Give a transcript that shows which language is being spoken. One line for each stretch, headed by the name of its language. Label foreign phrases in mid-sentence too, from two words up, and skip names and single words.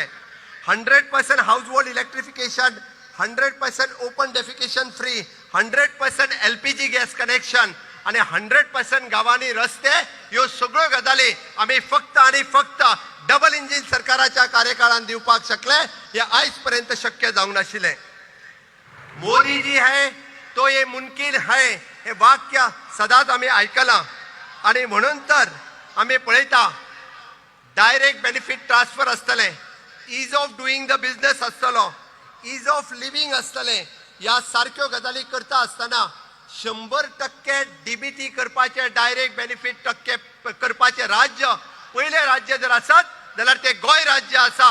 Konkani: 100%
English: household electrification,
Konkani: 100%
English: open defecation free,
Konkani: 100%
English: LPG gas connection
Konkani: आणि 100% गावांनी रस्ते, ह्यो सगळ्यो गजाली आम्ही फक्त आणि फक्त डबल इंजिन सरकाराच्या कार्यकाळात दिवपाक शकले. हे आयज पर्यंत शक्य जावंक नाशिल्लें.
Hindi: मोदी जी है तो ये मुमकिन है
Konkani: हे वाक्य सदांच आम्ही आयकलां. आणि म्हणून तर आम्ही पळयता
English: direct benefit transfer
Konkani: आसतले,
English: ease of doing the business
Konkani: आसतलो,
English: ease of living
Konkani: आसतले. ह्या सारक्यो गजाली करता आसतना 100% DBT करपाचे,
English: direct benefit
Konkani: टक्के करपाचे राज्य पयले राज्य जर आसत जाल्यार ते गोंय राज्य आसा.